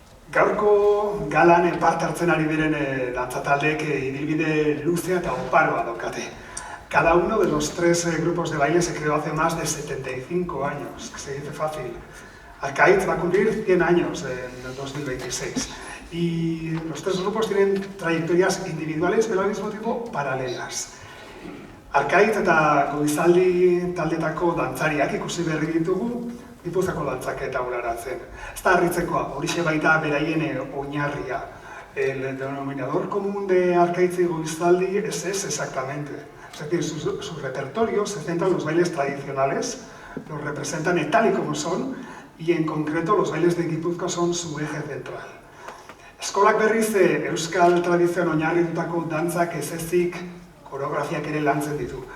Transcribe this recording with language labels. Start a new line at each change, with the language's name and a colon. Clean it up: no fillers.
Basque: Gaurko galan parte hartzen ari diren dantzataldek ibilbide luzea eta oparoa daukate.
Spanish: Cada uno de los 3 grupos de baile se creó hace más de 75 años, que se dice fácil. Arcaiz va a cumplir 100 años en 2026 y los 3 grupos tienen trayectorias individuales pero al mismo tiempo paralelas.
Basque: Arcaiz eta Goizaldi taldetako dantzariak ikusi berri ditugu Gipuzkoako dantzaketa uraratzen. Ez da harritzekoa, horixe baita beraien oinarria.
Spanish: El denominador común de Arcaiz y Goizaldi es exactamente. Es decir, su repertorio se centra en los bailes tradicionales, los representan tal y como son, y en concreto los bailes de Gipuzkoa son su eje central.
Basque: Eskolak berriz euskal tradizioan oinarritutako dantzak ez ezik koreografiak ere lantzen ditu.